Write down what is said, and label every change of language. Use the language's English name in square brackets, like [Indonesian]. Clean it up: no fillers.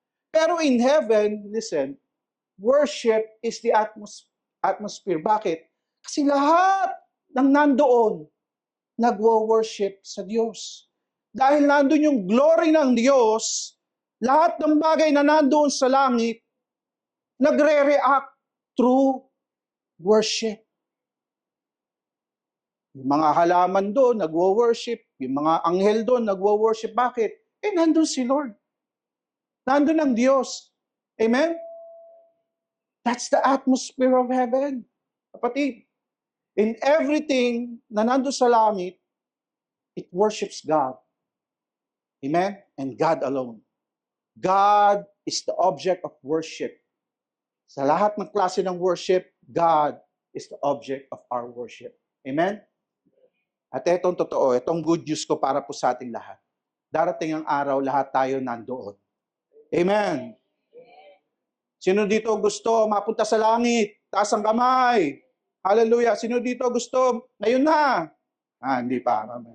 [English] Pero in heaven, listen, worship is the atmosphere. [Filipino] Bakit? Kasi lahat ng nandoon, nagwo-worship sa Diyos. Dahil nandun yung glory ng Diyos, lahat ng bagay na nandoon sa langit, nagre-react through worship. Yung mga halaman doon, nagwo-worship. Yung mga anghel doon, nagwo-worship. Bakit? Nandun si Lord. Nandun ang Diyos. Amen? [English] That's the atmosphere of heaven. Kapatid, in everything [Filipino] na nandun sa langit, [English] it worships God. Amen? And God alone. God is the object of worship. [Filipino] Sa lahat ng klase ng worship, [English] God is the object of our worship. [Filipino] Amen? At itong totoo, itong good news ko para po sa ating lahat. Darating ang araw, lahat tayo nandoon. Amen. Sino dito gusto mapunta sa langit? Taas ang kamay. Hallelujah. Sino dito gusto? Ngayon na. Hindi pa.